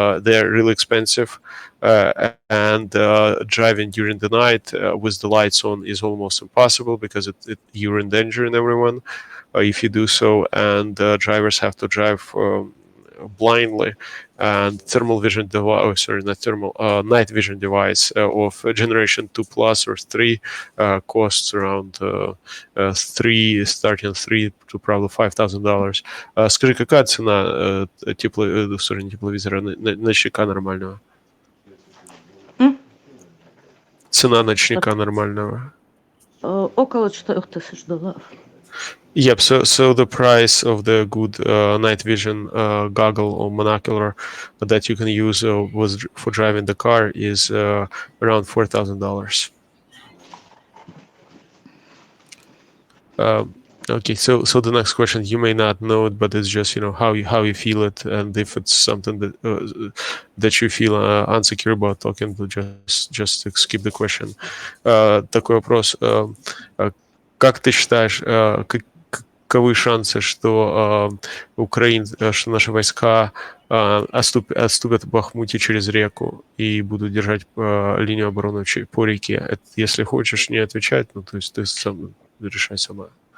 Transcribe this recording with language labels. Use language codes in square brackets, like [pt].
[en] They're really expensive, and driving during the night with the lights on is almost impossible because you're endangering everyone if you do so, and drivers have to drive blindly. And thermal vision device, night vision device of generation 2 plus or 3 costs around starting 3 to probably $5,000. [ru] Скажи, какая цена тепловизора ночника нормального? Цена ночника нормального? Около $4000. [en] Yep. So the price of the good night vision goggle or monocular that you can use for driving the car is around $4,000. Okay. So the next question, you may not know it, but it's just how you feel it, and if it's something that you feel unsecure about talking, to just skip the question. [ru] Такой вопрос. Как ты считаешь, каковы шансы, что что наши войска отступят в Бахмуте через реку и будут держать линию обороны по реке? Если хочешь не отвечать, то есть ты сам решай сама.